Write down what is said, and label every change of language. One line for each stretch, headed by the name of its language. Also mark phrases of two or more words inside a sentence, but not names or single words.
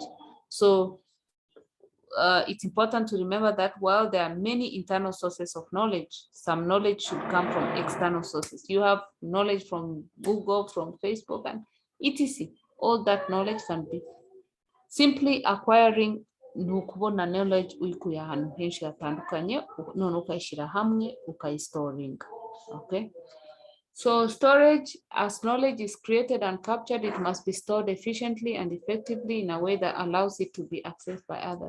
English: So it's important to remember that while there are many internal sources of knowledge, some knowledge should come from external sources. You have knowledge from Google, from Facebook, and etc. All that knowledge can be simply acquiring
Kinyarwanda: nukubona knowledge uyikuye ahantu henshi hatandukanye none ukayishira hamwe ukayistoringa.
English: Okay, so storage, as knowledge is created and captured, it must be stored efficiently and effectively in a way that allows it to be accessed by others.